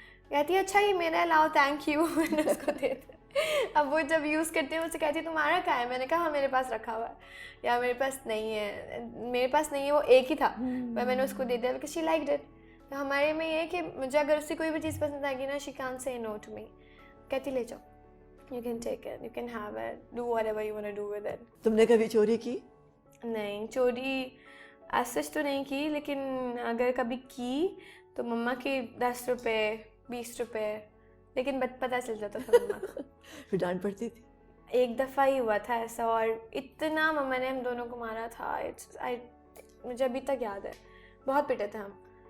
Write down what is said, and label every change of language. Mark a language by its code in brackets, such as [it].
[hi] कहती है अच्छा ये मेरा है, लाओ थैंक यू। मैंने उसको दे दिया। अब वो जब यूज़ करते हैं मुझसे कहती है तुम्हारा क्या है? मैंने कहा हाँ मेरे पास रखा हुआ है, या मेरे पास नहीं है, वो एक ही था, मैंने उसको दे दिया [en] Because she liked it. [hi] तो हमारे में ये है कि मुझे अगर उससे कोई भी चीज़ पसंद आएगी ना, [en] She can't say no to me. [hi] कहती ले जाओ, [en] you can take it, you can have it, do whatever you want to do with it. [hi] तुमने कभी चोरी की? नहीं, चोरी ऐसे तो नहीं की, लेकिन अगर कभी की तो मम्मा की 10 रुपए 20 रुपए, लेकिन पता चल जाता था मम्मा को। फिर डांट पड़ती थी? एक दफ़ा ही हुआ था ऐसा, और इतना मम्मा ने हम दोनों को मारा था, मुझे अभी तक याद है, बहुत पिटे थे हम।